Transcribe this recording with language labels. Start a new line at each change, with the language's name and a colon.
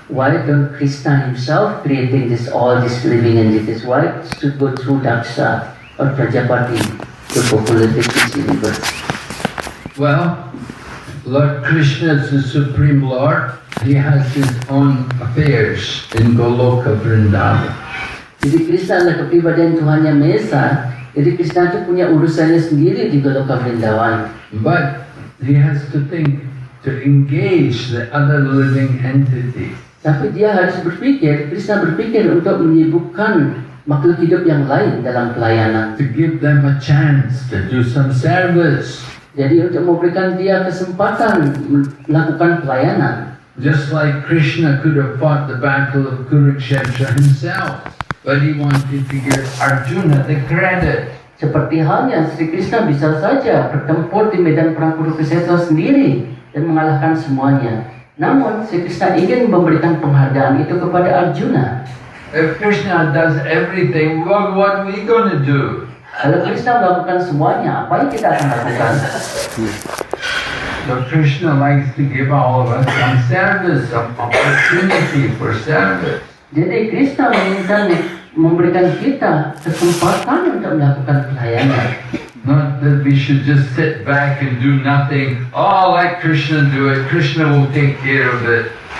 English: Why don't Krishna himself creating all these living entities? Why should go through Daksha or Prajapati to populate this universe? Well, Lord Krishna is the Supreme Lord. He has his own affairs in Goloka Vrindavan.
Indonesian: Jadi Krishna adalah kepribadian Tuhan Yang Maha Esa. Jadi Krishna itu punya urusannya sendiri di Goloka Vrindavan.
English: But he has to think to engage the other living entities.
Indonesian: Tapi dia harus berpikir, Krishna berpikir untuk menyibukkan makhluk hidup yang lain dalam pelayanan.
English: To give them a chance to do some service.
Indonesian: Jadi untuk memberikan dia kesempatan melakukan pelayanan.
English: Just like Krishna could have fought the battle of Kurukshetra himself, but he wanted to give Arjuna the credit.
Indonesian: Seperti halnya Sri Krishna bisa saja bertempur di medan perang Kurukshetra sendiri dan mengalahkan semuanya. Namun Sri Krishna ingin memberikan penghargaan itu kepada Arjuna.
English: If Krishna does everything, what are we going to do?
Indonesian: Kalau Krishna melakukan semuanya, apa yang kita akan lakukan?
English: So Krishna likes to give all of us some service, some opportunity for service.
Indonesian: Jadi Krishna menginginkan memberikan kita kesempatan untuk melakukan pelayanan.
English: Not that we should just sit back and do nothing. Oh, let Krishna do it. Krishna will take care of it.